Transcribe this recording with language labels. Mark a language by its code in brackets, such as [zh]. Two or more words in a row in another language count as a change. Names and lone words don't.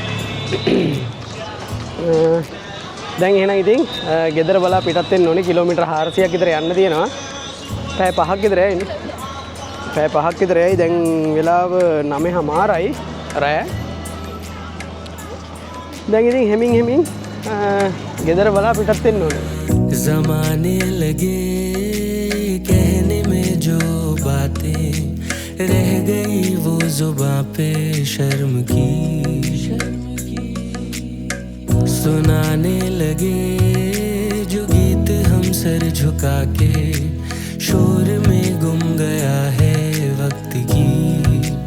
[si] දැන් එහෙනම් ඉතින් ගෙදර බලා පිටත් වෙන්න ඕනේ. කිලෝමීටර් 400ක් විතර යන්න තියෙනවා. පැය 5ක් විතර යයි. පැය 5ක් විතර යයි. දැන් වෙලාව 9:00යි රෑ. දැන් ඉතින් හෙමින් ගෙදර බලා පිටත් වෙන්න ඕනේ. [hi] ज़माने लगे कहने में जो बातें रह गई वो जुबां पे शर्म की सुनाने लगे जो गीत हम सर झुका के शोर में गुम गया है वक्त की